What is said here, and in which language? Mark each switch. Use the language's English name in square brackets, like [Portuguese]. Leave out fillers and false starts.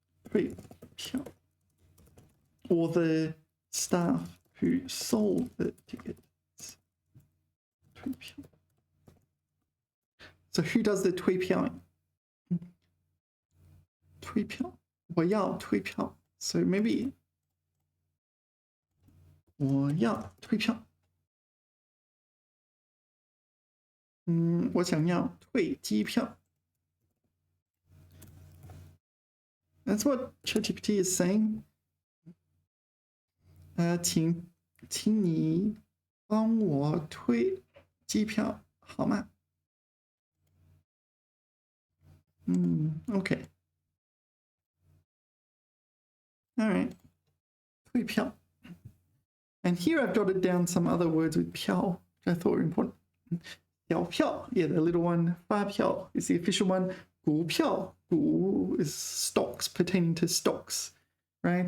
[English] 退票 or the staff who sold the tickets. 退票 So who does the 退票ing? [Chinese] 退票我要退票 [English] So maybe [Chinese] 我要退票我想要退机票 [English] That's what ChatGPT is saying. [Chinese] 请你帮我退机票好吗Okay. [English] All right. 退票 And here I've jotted down some other words with 票, which I thought were important. 小票 yeah, the little one. 发票 is the official one. 股票 股 is stocks, pertaining to stocks, right?